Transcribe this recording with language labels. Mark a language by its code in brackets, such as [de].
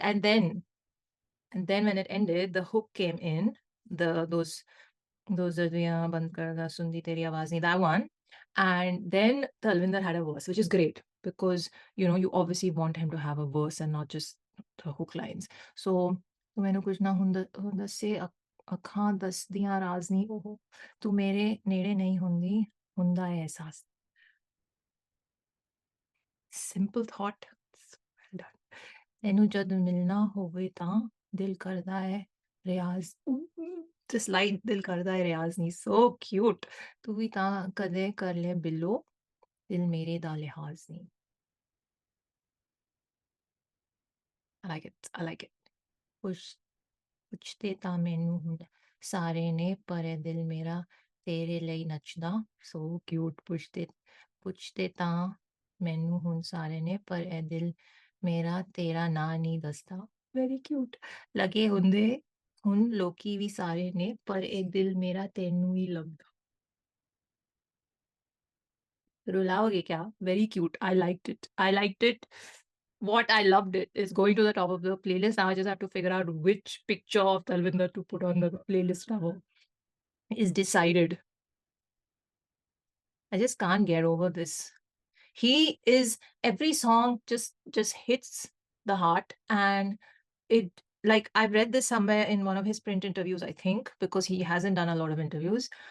[en] And then when it ended, the hook came in. [pa] Those Dadiyan Band Kar Da Sundi Teri Awaaz Nahi, that one. [en] And then Talwinder had a verse, which is great because you obviously want him to have a verse and not just the hook lines. [pa] So ਮੈਨੂੰ ਕੁਝ ਨਾ ਹੁੰਦਾ ਦੱਸੇ ਅੱਖਾਂ ਦੱਸਦੀਆਂ ਰਾਜ਼ ਨਹੀਂ ਉਹ ਤੂੰ ਮੇਰੇ ਨੇੜੇ ਨਹੀਂ ਹੁੰਦੀ ਹੁੰਦਾ ਹੈ ਅਹਿਸਾਸ [en] simple thought. Well done. [pa] ਤੈਨੂੰ ਜਦ ਮਿਲਣਾ ਹੋਵੇ ਤਾਂ ਦਿਲ ਕਰਦਾ ਹੈ ਰਿਆਜ਼ [en] this line [pa] ਦਿਲ ਕਰਦਾ ਹੈ ਰਿਆਜ਼ ਨਹੀਂ [en] so cute [pa] ਤੂੰ ਵੀ ਤਾਂ ਕਦੇ ਕਰ ਲੈ ਬਿੱਲੋ ਦਿਲ ਮੇਰੇ ਦਾ ਲਿਹਾਜ਼ ਨਹੀਂ [en] I like it. I like it. [pa] ਪੁੱਛ ਪੁੱਛਦੇ ਤਾਂ ਮੈਨੂੰ ਹੁਣ ਸਾਰੇ ਨੇ ਪਰ ਇਹ ਦਿਲ ਮੇਰਾ ਤੇਰੇ ਲਈ ਨੱਚਦਾ [en] so cute [pa] ਪੁੱਛਦੇ ਤਾਂ ਮੈਨੂੰ ਹੁਣ ਸਾਰੇ ਨੇ ਪਰ ਇਹ ਦਿਲ ਮੇਰਾ ਤੇਰਾ ਨਾਂ ਨਹੀਂ ਦੱਸਦਾ [en] very cute [pa] ਲੱਗੇ ਹੁੰਦੇ ਹੁਣ ਲੋਕੀ ਵੀ ਸਾਰੇ ਨੇ ਪਰ ਇਹ ਦਿਲ ਮੇਰਾ ਤੈਨੂੰ ਹੀ ਲੱਭਦਾ [hi] रुलाओगे क्या? [en] Very cute. I liked it. I liked it. What I loved it is going to the top of the playlist. Now I just have to figure out which picture of Talwinder to put on the playlist now. Is decided. I just can't get over this. He is every song just hits the heart, and it like I've read this somewhere in one of his print interviews, I think, because he hasn't done a lot of interviews.